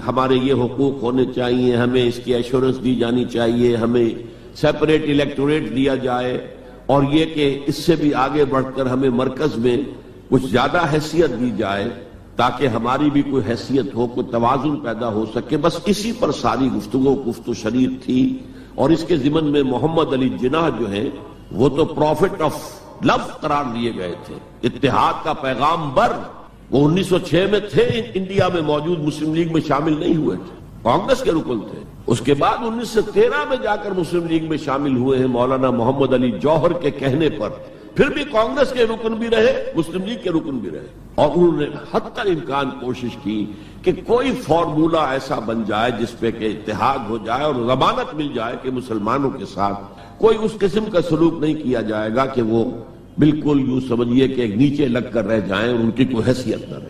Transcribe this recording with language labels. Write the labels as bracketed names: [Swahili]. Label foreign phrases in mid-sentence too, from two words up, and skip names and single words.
[Urdu] ہمارے یہ حقوق ہونے چاہیے، ہمیں اس کی ایشورنس دی جانی چاہیے، ہمیں [English] separate electorate [Urdu] دیا جائے، اور یہ کہ اس سے بھی آگے بڑھ کر ہمیں مرکز میں کچھ زیادہ حیثیت دی جائے تاکہ ہماری بھی کوئی حیثیت ہو، کوئی توازن پیدا ہو سکے۔ بس اسی پر ساری گفتگو گفت و شنید تھی۔ اور اس کے ضمن میں محمد علی جناح جو ہیں وہ تو [English] prophet of love [Urdu] قرار دیے گئے تھے، اتحاد کا پیغام بر۔ وہ 1906 میں تھے انڈیا میں موجود، مسلم لیگ میں شامل نہیں ہوئے تھے، کانگریس کے رکن تھے۔ اس کے بعد 1913 میں جا کر مسلم لیگ میں شامل ہوئے ہیں مولانا محمد علی جوہر کے کہنے پر، پھر بھی کانگریس کے رکن بھی رہے، مسلم لیگ کے رکن بھی رہے، اور انہوں نے حتی امکان کوشش کی کہ کوئی فارمولہ ایسا بن جائے جس پہ کہ اتحاد ہو جائے اور ضمانت مل جائے کہ مسلمانوں کے ساتھ کوئی اس قسم کا سلوک نہیں کیا جائے گا کہ وہ بالکل یوں سمجھیے کہ نیچے لگ کر رہ جائیں اور ان کی کوئی حیثیت نہ رہے۔